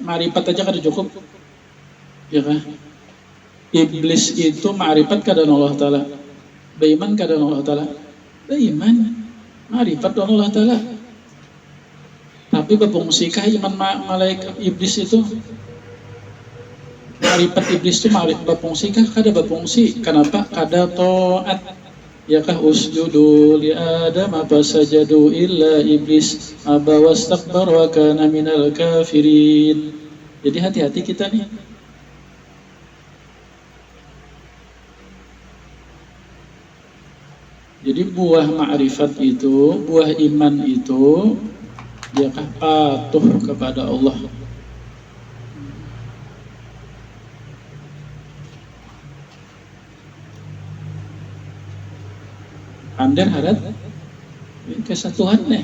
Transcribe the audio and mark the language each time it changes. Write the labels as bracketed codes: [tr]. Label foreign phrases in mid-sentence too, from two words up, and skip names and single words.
[bjn] Ma'rifat aja kada cukup, ya kah? Iblis itu ma'rifat kada Allah Ta'ala, beriman kada Allah Ta'ala, beriman, ma'rifat Allah Ta'ala. Tapi berfungsikah iman malaikat iblis itu? Ma'rifat iblis itu berfungsikah? Kada berfungsi. Kenapa? Kada taat. Ya kah? [ar] اسجدوا لآدم فسجدوا إلا إبليس أبى واستكبر وكان من الكافرين. [bjn] Jadi hati-hati kita nih. Jadi buah ma'rifat itu, buah iman itu, dia patuh kepada Allah. Anden harap kesatuan nih.